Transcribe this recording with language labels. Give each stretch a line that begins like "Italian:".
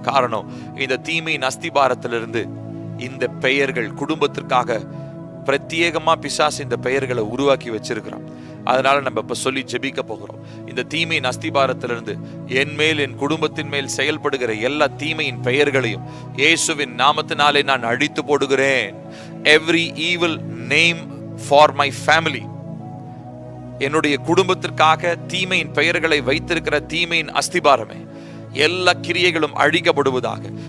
Tamil: காரணம், இந்த தீமையின் அஸ்திபாரத்திலிருந்து இந்த பெயர்கள் குடும்பத்திற்காக பிரத்யேகமா பிசாசு இந்த பெயர்களை உருவாக்கி வச்சிருக்கிறான். அதனால நம்ம இப்ப சொல்லி ஜெபிக்க போகிறோம். இந்த தீமையின் அஸ்திபாரத்திலிருந்து என் மேல் என் குடும்பத்தின் மேல் செயல்படுகிற எல்லா தீமையின் பெயர்களையும் இயேசுவின் நாமத்தினாலே நான் அழித்து போடுகிறேன்.
English: Every evil name for my family.
Tamil: என்னுடைய குடும்பத்திற்காக தீமையின் பெயர்களை வைத்திருக்கிற தீமையின் அஸ்திபாரமே, எல்லா கிரியைகளும் அழிக்கப்படுவதாக.